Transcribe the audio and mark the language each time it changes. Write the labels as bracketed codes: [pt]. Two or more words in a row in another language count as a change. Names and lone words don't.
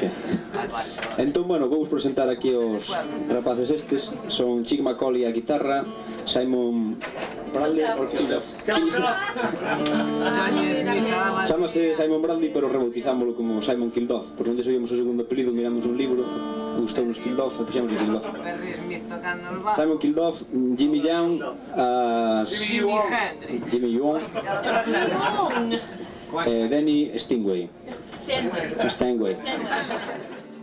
[gl] Entón, bueno, vou presentar aquí os rapaces estes. Son Chick Macaulay a guitarra, Simon Bradley chamase Simon Bradley, pero rebautizámoslo como Simon Kilduff, porque onde sabíamos o segundo apelido, miramos un libro, gustounos Kilduff e puxemos o Kilduff. Simon Kilduff, Jimmy Young, Jimmy Young, Danny Steinway.